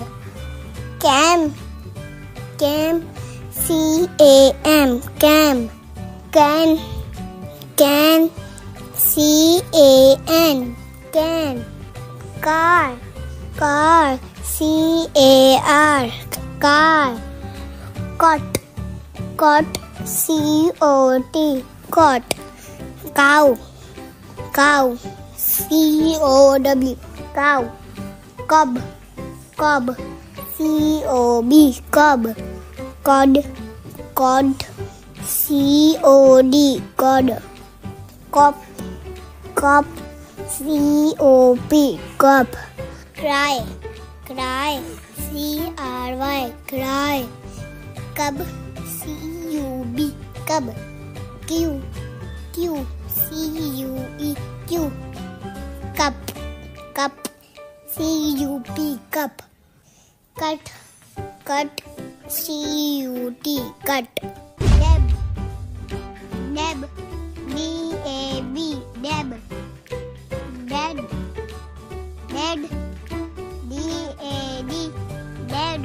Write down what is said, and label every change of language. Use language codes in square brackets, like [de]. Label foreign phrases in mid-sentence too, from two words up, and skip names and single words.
[en] Cam, Cam, C-A-M, Cam. Can, Can, C-A-N, Can. Car, Car, C-A-R, Car. Cot, Cot, C-O-T, Cot. Cow, Cow, C-O-W, Cow. Cob, Cob, C-O-B, Cob. Cod, Cod, C-O-D, Cod. Cop, Cop, C-O-P, Cop. Cry, Cry, C-R-Y, Cry. Cub, C-U-B, Cub. Q, Q, C-U-E, Q. Cup, Cup, C-U-P, Cup. Cut, Cut, C-U-T, Cut. Deb, Deb, D-A-B, Deb. Dead, Dead, D-A-D, Dead.